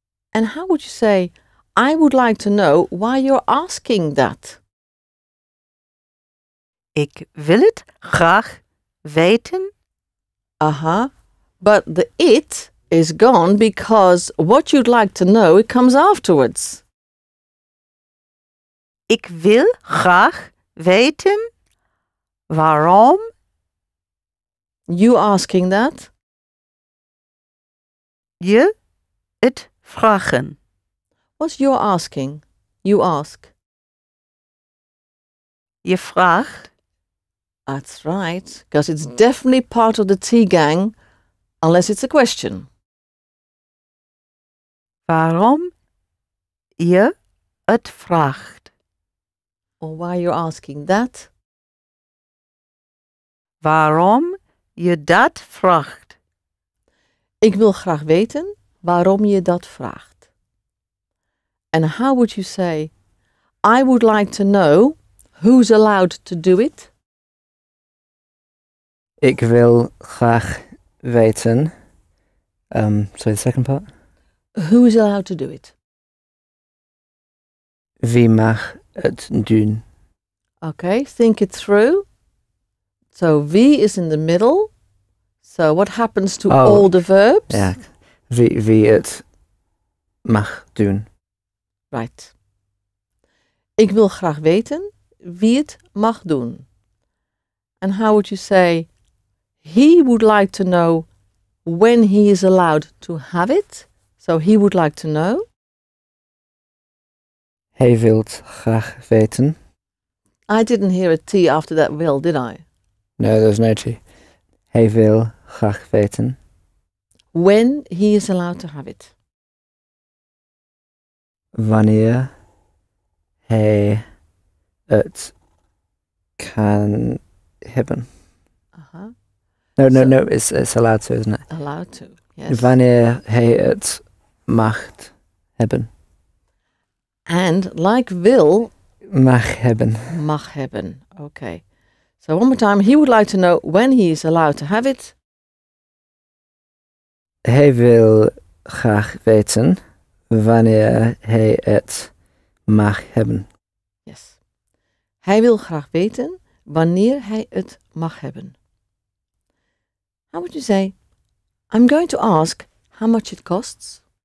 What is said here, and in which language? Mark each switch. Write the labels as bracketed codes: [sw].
[en] And how would you say, I would like to know why you're asking that? [nl] Ik wil het graag weten. Uh-huh. [en] But the it is gone because what you'd like to know, it comes afterwards. [nl] Ik wil graag weten waarom [en] You asking that? [nl] je het vragen. [en] What's your asking? You ask. [nl] Je vraagt. [en] That's right, because it's definitely part of the tea gang, unless it's a question. [nl] Waarom je het vraagt. [en] Or why you're asking that. [nl] Waarom je dat vraagt. Ik wil graag weten waarom je dat vraagt. [en] And how would you say, I would like to know who's allowed to do it? [nl] Ik wil graag weten. [en] Sorry, the second part. Who is allowed to do it? [nl] Wie mag het doen? [en] Okay, think it through. So wie is in the middle. So what happens to all the verbs? [nl] Ja, wie het mag doen. [en] Right. [nl] Ik wil graag weten wie het mag doen. [en] And how would you say, he would like to know when he is allowed to have it? So he would like to know. [nl] Hij wil graag weten. [en] I didn't hear a T after that will, did I? No, there's no T. [nl] Hij wil graag weten. [en] When he is allowed to have it. [nl] Wanneer hij het kan hebben. Uh-huh. [en] No, it's allowed to, isn't it? Allowed to, yes. [nl] Wanneer hij het mag hebben. [en] And like will, [nl] Mag hebben. mag hebben. Okay. [en] So one more time, he would like to know when he is allowed to have it. [nl] Hij wil graag weten wanneer hij het mag hebben. [en] Yes. [nl] Hij wil graag weten wanneer hij het mag hebben. [en] How would you say, I'm going to ask how much it costs?